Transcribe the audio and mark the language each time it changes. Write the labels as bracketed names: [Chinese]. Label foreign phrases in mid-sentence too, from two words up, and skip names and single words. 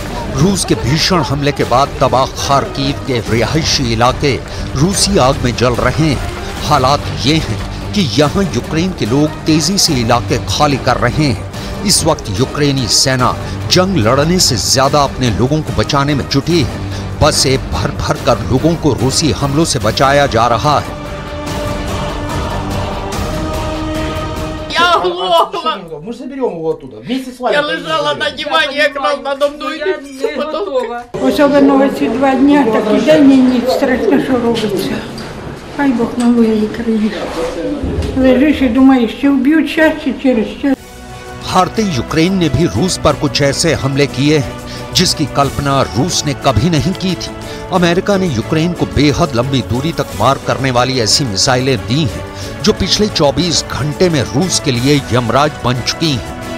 [Hindi] रूस के भीषण हमले के बाद तबाह खार्किव के रिहायशी इलाके रूसी आग में जल रहे हैं। हालात ये हैं कि यहाँ यूक्रेन के लोग तेजी से इलाके खाली कर रहे हैं। इस वक्त यूक्रेनी सेना जंग लड़ने से ज्यादा अपने लोगों को बचाने में जुटी है। बसें भर भर कर लोगों को रूसी हमलों से बचाया जा रहा है। [Russian] Мы же заберем его оттуда. Вместе с вами. Я лежала на диване, [Ukrainian] якраз надо мною потолка. Особливо ці 2 дня, так і день і ніч страшно, що робиться. Хай Бог милує її країну. Лежиш і думаєш, чи вб'ють час, чи через час. [Hindi] हारते यूक्रेन ने भी रूस पर कुछ ऐसे हमले किए हैं जिसकी कल्पना रूस ने कभी नहीं की थी। अमेरिका ने यूक्रेन को बेहद लंबी दूरी तक मार करने वाली ऐसी मिसाइलें दी हैं जो पिछले 24 घंटे में रूस के लिए यमराज बन चुकी हैं।